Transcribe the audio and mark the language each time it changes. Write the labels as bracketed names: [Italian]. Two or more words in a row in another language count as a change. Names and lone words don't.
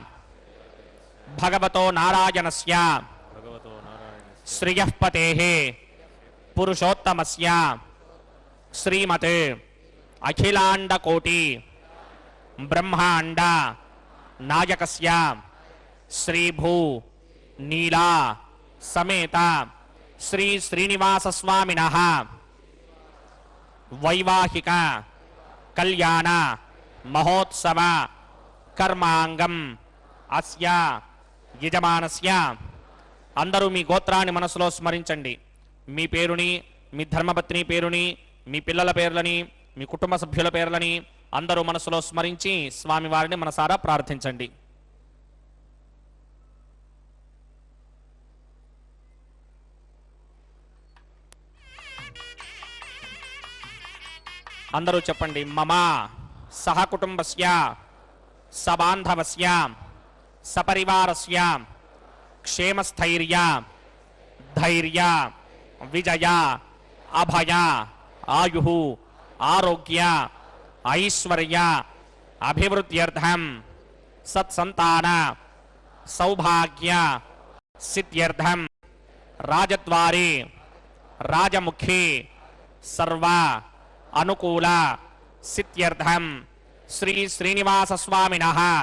[Sanskrit] भगवतो नारायणस्य श्रियः पतेः पुरुषोत्तमस्य श्रीमते अखिलांड कोटि ब्रह्मांड नायकस्य श्री भू नीला समेत श्री श्रीनिवास स्वामिनः वैवाहिक कल्याण महोत्सव कर्मांगम अस्य यजमानस्य [Telugu] అందరూ మీ గోత్రాన్ని మనసులో స్మరించండి. మీ పేరుని, మీ ధర్మపత్ని పేరుని, మీ పిల్లల పేర్లని, మీ కుటుంబ సభ్యుల పేర్లని అందరూ మనసులో స్మరించి స్వామివారిని మనసారా ప్రార్థించండి. అందరూ చెప్పండి. [Sanskrit] మమ సహకుటుంబస్య సబాంధవస్య సపరివారస్య क्षेमस्थैर्य धैर्य विजय अभय आयु आरोग्य ऐश्वर्य अभिवृद्ध्यर्थम सत्संतान सौभाग्य सिद्ध्यर्थम राजद्वारे राजमुखी सर्व अनुकूल सिद्ध्यर्थम श्री श्रीनिवास स्वामिनः